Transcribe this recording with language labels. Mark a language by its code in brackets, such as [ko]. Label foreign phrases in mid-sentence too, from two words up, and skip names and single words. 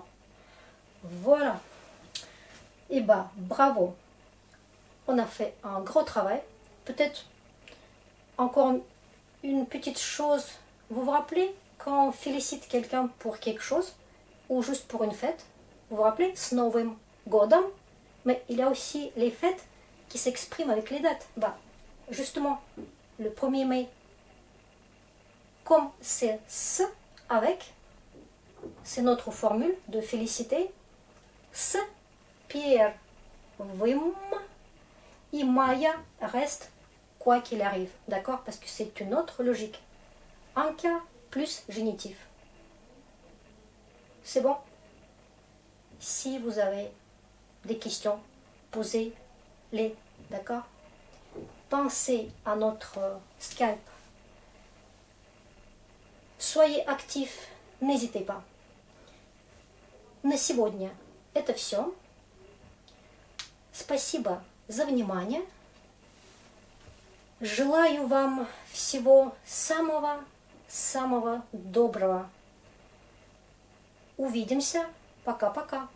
[fr] Voilà. Et bah, bravo. On a fait un gros travail. Peut-être encore une petite chose. Vous vous rappelez quand on félicite quelqu'un pour quelque chose ou juste pour une fête? Vous vous rappelez? [ru] С Новым годом. [fr] Mais il y a aussi les fêtes qui s'expriment avec les dates. Bah, justement, le 1er mai, comme c'est ce avec, c'est notre formule de féliciter. [ru] С первым [fr] et Maya reste quoi qu'il arrive, d'accord? Parce que c'est une autre logique. Un cas plus génitif. C'est bon? Si vous avez des questions, posez-les, d'accord? Pensez à notre Skype. Soyez actifs, n'hésitez pas. [ru] На сегодня это все. Спасибо за внимание. Желаю вам всего самого доброго. Увидимся. Пока-пока.